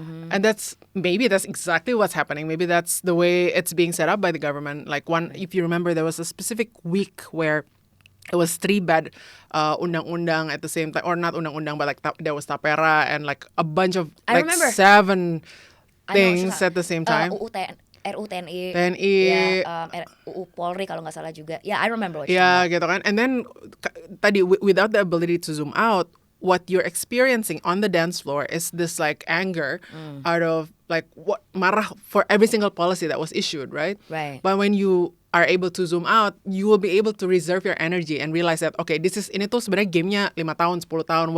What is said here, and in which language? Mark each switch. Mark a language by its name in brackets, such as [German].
[English] And that's exactly what's happening. Maybe that's the way it's being set up by the government. Like if you remember, there was a specific week where it was 3 bad undang-undang at the same time, or not undang-undang, but like there was tapera and like a bunch of 7 things at the same time. [Indonesian] RUU TNI, UU Polri kalau nggak salah juga. [English] Yeah, I remember what you're talking [Indonesian] gitu kan. [English] And then tadi without the ability to zoom out, what you're experiencing on the dance floor is this like anger out of like what marah for every single policy that was issued, right? Right. But when you are able to zoom out, you will be able to reserve your energy and realize that okay, [Indonesian] ini tuh sebenarnya gamenya 5 tahun, 10 tahun.